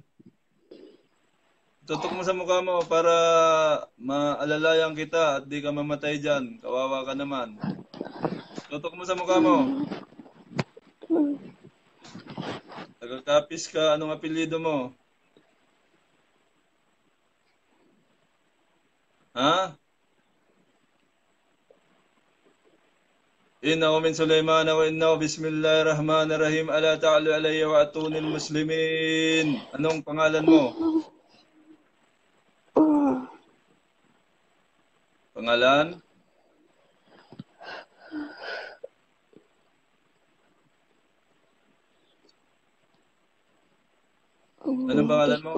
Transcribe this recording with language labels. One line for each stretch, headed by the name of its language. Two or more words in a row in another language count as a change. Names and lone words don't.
Filipino: Itutok mo sa mukha mo para maalalayan kita at di ka mamatay dyan. Kawawa ka naman. Tutok mo sa mukha mo. Taga-kapis ka. Anong apelyido mo? Ha?
Arabic: إنه من سليمان وإنه بسم الله الرحمن الرحيم. ألا تعلوا علي وأتوني مسلمين.
Filipino: Anong pangalan mo? Pangalan? Anong pangalan mo?